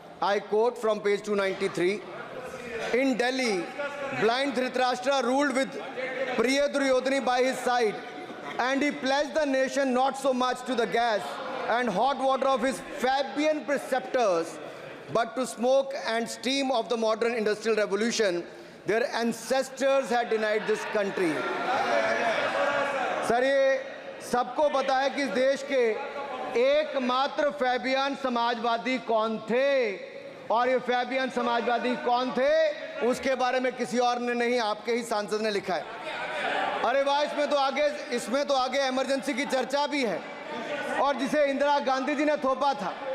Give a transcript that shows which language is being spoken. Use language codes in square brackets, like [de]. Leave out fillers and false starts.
[en] I quote from page 293। In Delhi, blind Dhritarashtra ruled with Priya Duryodhani by his side, and he pledged the nation not so much to the gas and hot water of his Fabian preceptors, but to smoke and steam of the modern industrial revolution. Their ancestors had denied this country. [hi] Sir, ये सबको पता है कि इस देश के एकमात्र Fabian Samajwadi कौन थे, और ये फैबियन समाजवादी कौन थे उसके बारे में किसी और ने नहीं, आपके ही सांसद ने लिखा है। अरे वाह, इसमें तो आगे इमरजेंसी की चर्चा भी है, और जिसे इंदिरा गांधी जी ने थोपा था।